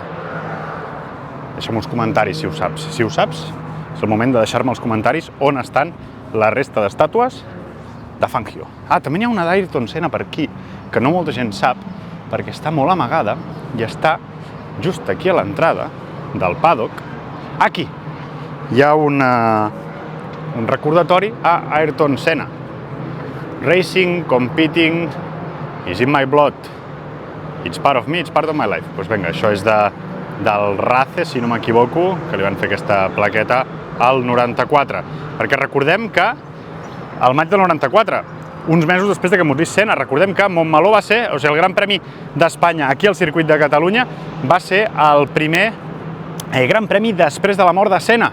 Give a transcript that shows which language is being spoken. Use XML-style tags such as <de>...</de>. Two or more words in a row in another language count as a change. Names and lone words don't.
<ca>Deixa'm uns comentaris, si ho saps. Si ho saps, és el moment de deixar-me els comentaris on estan la resta d'estàtues de Fangio. També n'hi ha una d'Ayrton Senna per aquí, que no molta gent sap, perquè està molt amagada i està just aquí a l'entrada del paddock. Aquí hi ha un recordatori a Ayrton Senna.</ca> <en>Racing, competing, is in my blood. It's part of me, it's part of my life.</en> <ca>Doncs vinga, això és del Race, si no m'equivoco, que li van fer aquesta plaqueta al 94. Perquè recordem que al maig del 94, uns mesos després que morís Senna, recordem que Montmeló va ser, el Gran Premi d'Espanya aquí al circuit de Catalunya, va ser el primer Gran Premi després de la mort de Senna.</ca>